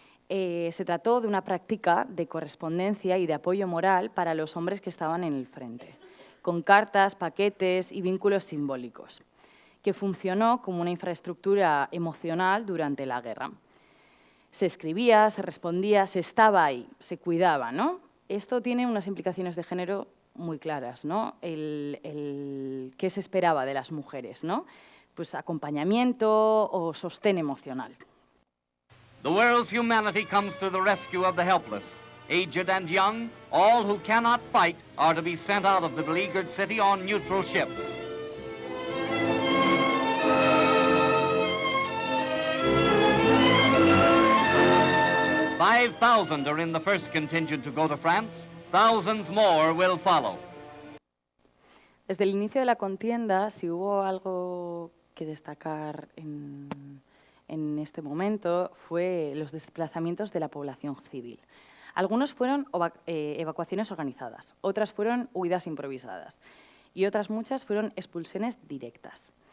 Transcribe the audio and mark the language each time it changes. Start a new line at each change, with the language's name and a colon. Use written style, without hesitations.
Spanish: Se trató de una práctica de correspondencia y de apoyo moral para los hombres que estaban en el frente, con cartas, paquetes y vínculos simbólicos, que funcionó como una infraestructura emocional durante la guerra. Se escribía, se respondía, se estaba ahí, se cuidaba, ¿no? Esto tiene unas implicaciones de género muy claras, ¿no? ¿Qué se esperaba de las mujeres, ¿no? Pues acompañamiento o sostén emocional.
English: The world's humanity comes to the rescue of the helpless. Aged and young, all who cannot fight are to be sent out of the beleaguered city on neutral ships. "5,000 are in the first contingent to go to France. Thousands more will follow."
Spanish: Desde el inicio de la contienda, si hubo algo que destacar en este momento, fue los desplazamientos de la población civil. Algunos fueron evacuaciones organizadas, otras fueron huidas improvisadas y otras muchas fueron expulsiones directas.